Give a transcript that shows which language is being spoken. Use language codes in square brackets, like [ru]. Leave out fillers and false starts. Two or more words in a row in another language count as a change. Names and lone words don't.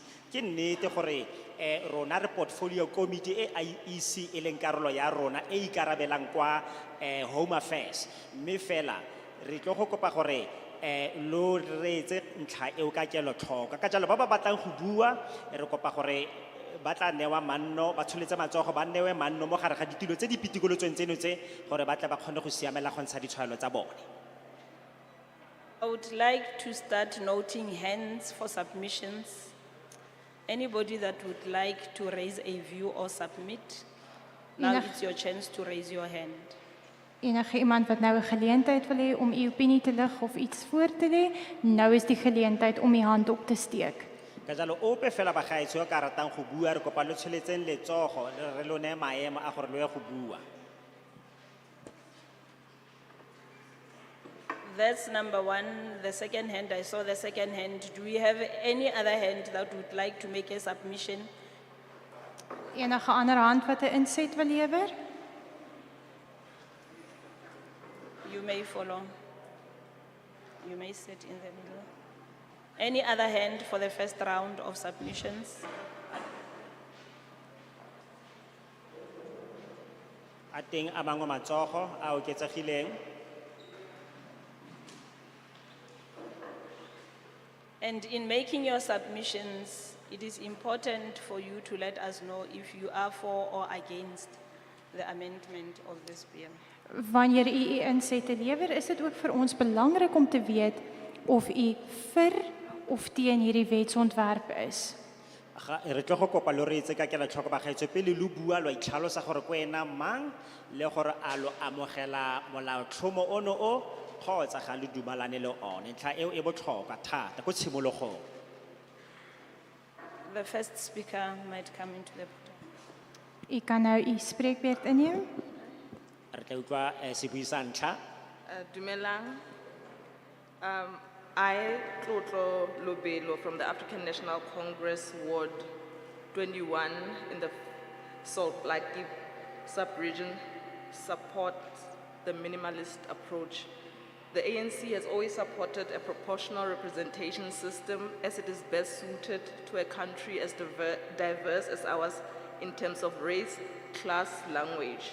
[tn] Ke nnete gore rona re [en] portfolio committee [tn] e IEC e leng karolo ya rona e ikarabelang kwa Home Affairs, mme fela re tlo go kopa gore lo reetse ntlha eo ka kelotlhoko. Ka jalo ba ba batlang go bua re kopa gore ba tla newa manno, ba tsholetse matsogo ba newe manno mo gare ga ditilo tse di pitikolotsweng tseno tse gore ba tla ba kgone go siamela go ntsha ditshwaelo tsa bone. [en] I would like to start noting hands for submissions. Anybody that would like to raise a view or submit, now it's your chance to raise your hand. [af] Enige iemand wat nou 'n geleentheid wil hê om u opinie te lig of iets voor te lê, nou is die geleentheid om u hand op te steek. [tn] Ka jalo ope fela ba gaetsho ka ratang go bua re kopa lo tsholetseng letsogo re lo ne maemo a gore lo ya go bua. [en] That's number one. The second hand, I saw the second hand. Do we have any other hand that would like to make a submission? [af] Enige ander hand wat 'n inset wil lewer? [en] You may follow. You may sit in the middle. Any other hand for the first round of submissions? [tn] A teng a mangwe matsogo a oketsegileng. [en] And in making your submissions, it is important for you to let us know if you are for or against the amendment of this bill. [af] Wanneer u insette lewer, is dit ook vir ons belangrik om te weet of u vir of teen hierdie wetsontwerp is. [tn] Re tlo go kopa lo re etse ka kelotlhoko ba gaetsho pele lo bua lo itlhalosa gore ko ena mang le gore a lo amogela molaotlhomo ono o kgotsa ga le dumalane le one. Ntlha eo e botlhokwa thata ko tshimologong. [en] The first speaker might come into the podium. [af] U kan nou u spreekbeurt inneem. [tn] Re tla utlwa sebui sa ntlha. Dumelang. [en] I, Tlotlo Lobelo from the African National Congress, Ward 21 in the Salt Lake sub-region, support the minimalist approach The ANC has always supported a proportional representation system as it is best suited to a country as diverse as ours in terms of race, class, language.